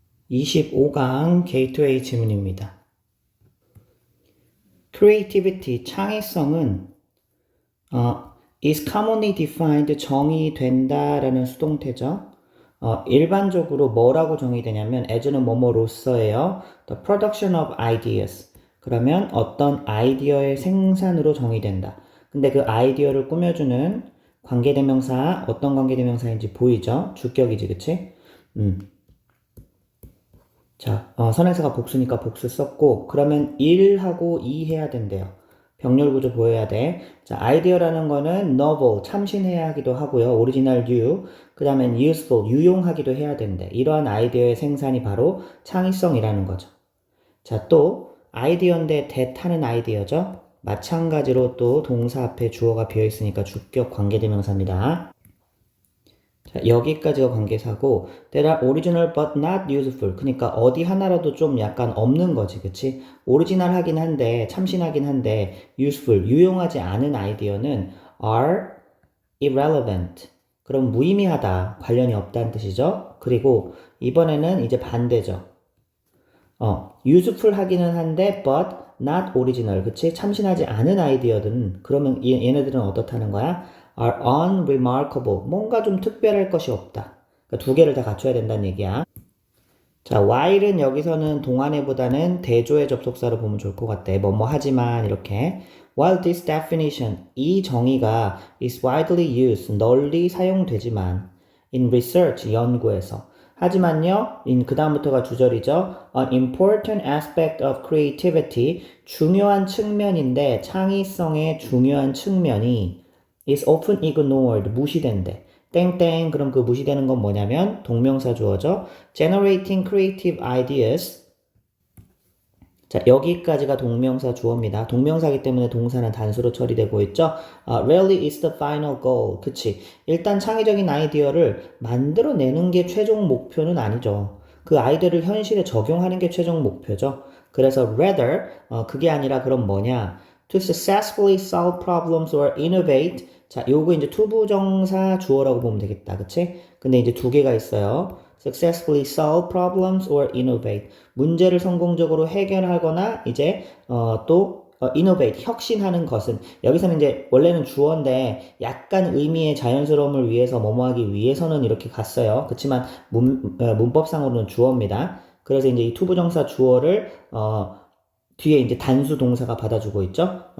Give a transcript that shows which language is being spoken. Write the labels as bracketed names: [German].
[Korean] 25강 게이트웨이 질문입니다. [English] Creativity, [Korean] 창의성은 [English] is commonly defined, [Korean] 정의된다라는 수동태죠. 일반적으로 뭐라고 정의되냐면 as는 뭐뭐로서예요. [English] The production of ideas. [Korean] 그러면 어떤 아이디어의 생산으로 정의된다. 근데 그 아이디어를 꾸며주는 관계대명사, 어떤 관계대명사인지 보이죠? 주격이지, 그치? 자, 선행사가 복수니까 복수 썼고, 그러면 1하고 2 해야 된대요. 병렬 구조 보여야 돼. 자, 아이디어라는 거는 novel, 참신해야 하기도 하고요. [English] original, new. [Korean] 그 다음엔 useful, 유용하기도 해야 된대. 이러한 아이디어의 생산이 바로 창의성이라는 거죠. 자, 또 아이디어인데 대타는 아이디어죠. 마찬가지로 또 동사 앞에 주어가 비어있으니까 주격 관계대명사입니다. 자, 여기까지가 관계사고 [English] that are original but not useful. [Korean] 그러니까 어디 하나라도 좀 약간 없는 거지, 그치? 오리지널 하긴 한데, 참신하긴 한데 useful, 유용하지 않은 아이디어는 [English] are irrelevant. [Korean] 그럼 무의미하다, 관련이 없다는 뜻이죠. 그리고 이번에는 이제 반대죠. [English] useful [Korean] 하기는 한데 [English] but not original. [Korean] 그치? 참신하지 않은 아이디어들은 그러면 얘네들은 어떻다는 거야? [English] are unremarkable. [Korean] 뭔가 좀 특별할 것이 없다. 그러니까 두 개를 다 갖춰야 된다는 얘기야. 자, while은 여기서는 동안해보다는 대조의 접속사로 보면 좋을 것 같아. 뭐뭐 하지만 이렇게. [English] While this definition, [Korean] 이 정의가 [English] is widely used, [Korean] 널리 사용되지만 [English] in research, [Korean] 연구에서. 하지만요, 그 다음부터가 주절이죠. [English] An important aspect of creativity, [Korean] 중요한 측면인데 창의성의 중요한 측면이 [English] is often ignored, [Korean] 무시된대. 땡땡, 그럼 그 무시되는 건 뭐냐면 동명사 주어죠. [English] generating creative ideas. [Korean] 자, 여기까지가 동명사 주어입니다. 동명사이기 때문에 동사는 단수로 처리되고 있죠. [English] Rarely is the final goal. [Korean] 그치. 일단 창의적인 아이디어를 만들어내는 게 최종 목표는 아니죠. 그 아이디어를 현실에 적용하는 게 최종 목표죠. 그래서 rather, 그게 아니라 그럼 뭐냐. [English] To successfully solve problems or innovate. [Korean] 자, 요거 이제 투부정사 주어라고 보면 되겠다. 그치? 근데 이제 두 개가 있어요. [English] successfully solve problems or innovate. [Korean] 문제를 성공적으로 해결하거나 이제 innovate, 혁신하는 것은 여기서는 이제 원래는 주어인데 약간 의미의 자연스러움을 위해서 뭐뭐하기 위해서는 이렇게 갔어요. 그렇지만 문법상으로는 주어입니다. 그래서 이제 이 투부정사 주어를 뒤에 이제 단수 동사가 받아주고 있죠.